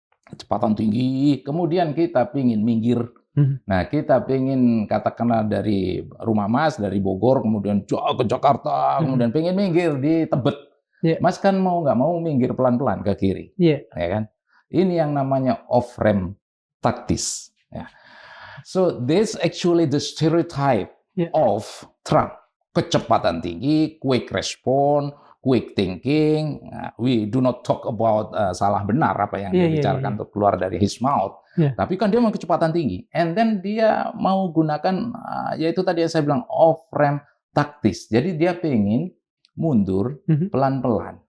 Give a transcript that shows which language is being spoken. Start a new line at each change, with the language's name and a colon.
Indonesian: kecepatan tinggi, kemudian kita pingin minggir. Nah, kita pingin katakanlah dari Rumah Mas, dari Bogor, kemudian ke Jakarta, kemudian pingin minggir di Tebet.
English: Yeah.
Indonesian: Mas kan mau nggak mau minggir pelan-pelan ke kiri,
English: Yeah.
Indonesian: ya kan? Ini yang namanya off-ramp taktis. Ya.
English: So this actually the stereotype of Trump.
Indonesian: Kecepatan tinggi,
English: quick response, quick thinking. We do not talk about
Indonesian: salah benar apa yang dia bicarakan untuk keluar dari
English: his mouth.
Indonesian: Tapi kan dia mau kecepatan tinggi.
English: And then
Indonesian: dia mau gunakan, yaitu tadi yang saya bilang, off-ramp taktis. Jadi dia pengen mundur pelan-pelan.